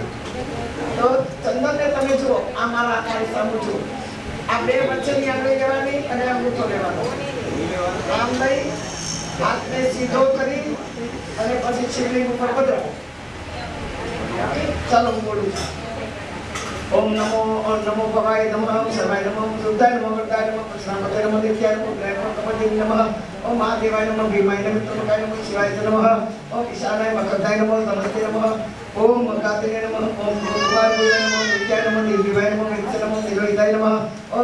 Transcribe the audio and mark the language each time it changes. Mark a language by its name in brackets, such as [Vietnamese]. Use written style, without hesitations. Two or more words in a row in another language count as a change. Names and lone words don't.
[Gujarati] તો ચંદનને તમે જુઓ, આ મારી સામે જુઓ. આ બે વચ્ચેની આંગળી લેવાની અને અંગૂઠો લેવાનો. આમ લઈ હાથને સીધો કરી અને પછી શિવલિંગ ઉપર પધરાવો. ચાલો હું બોલું છું. [Sanskrit] ओम नमो भवाय नमः, ओम सर्वाय नमः, ओम रुद्राय नमः, वरदाय नमः, कृष्णापते नमः, नित्याय नमः, उग्राय नमः, कपटे नमः, ओम महादेवाय नमः, भीमाय नमः, त्र्यंबकाय नमः, शिवाय नमः, ओम ईशानाय मकरदाय नमः, नमस्ते नमः, ओम मकातिने नमः, ओम भूतवाय नमः, नित्याय नमः, निर्जीवाय नमः, नित्य नमः, निरोधाय नमः, ओम